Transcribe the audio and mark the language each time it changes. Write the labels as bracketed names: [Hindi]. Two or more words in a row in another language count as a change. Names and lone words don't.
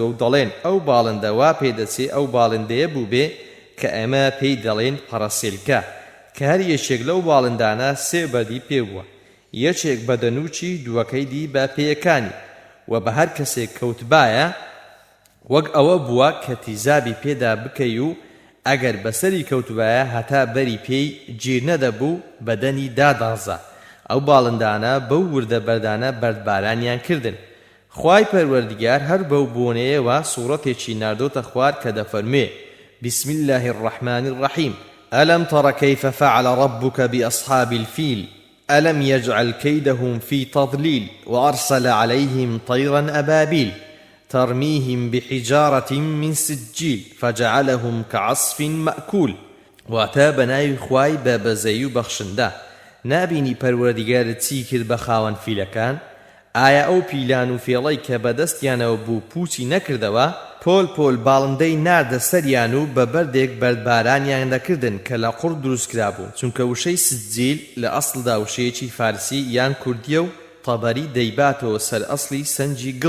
[Central Kurdish] و دەڵێن ئەو باڵندە وا پێدەچێ ئەو باڵندەیە بوو بێ کە ئێمە پێی دەڵێن پەڕەسێلکە، کە هەر یەکێک لەو باڵندانە سێ بەدی پێ بووە، یەکێک بە دەنووچی دووەکەی دی بە پێیەکانی و بە هەر کەسێک کەوتبایە وەک ئەوە بووە کە تیزابی پێدا بکەی و ئەگەر بەسەری کەوتبایە هەتا بەری پێی گیر نەدەبوو بەدەنی دادازە. ئەو باڵندانە بەو وردە بەردانە بەردبارانیان کردن. خوای پەروەردیگار هەر بەو بۆنەیەوە سوورەتێکی ناردۆتە خوار کە دەفەرمێ [Arabic] بسم الله الرحمن الرحيم ألم تر كيف فعل ربك بأصحاب الفيل ألم يجعل كيدهم في تضليل وأرسل عليهم طيرا أبابيل ترميهم بحجارة من سجيل فجعلهم كعصف مأكول. [Central Kurdish] واتابناي خواي بابزيو بخشندا نابینی پەروەردیگارت چی کرد بە خاوەن فیلەکان؟ ئایا ئەو پیلان و فێڵەی کە بەدەستیانەوە بوو پوچی نەکردەوە؟ پۆل پۆل باڵندەی ناردە سەریان و بە بەردێک بەردبارانیان دەکردن کە لە قوڕ دروست کرابوو، چونکە وشەی سجیل لە ئەسڵدا وشەیەکی فارسی یان کوردیە و تەبەری دەیباتەوە سەر ئەسڵی سەنجی گڵ.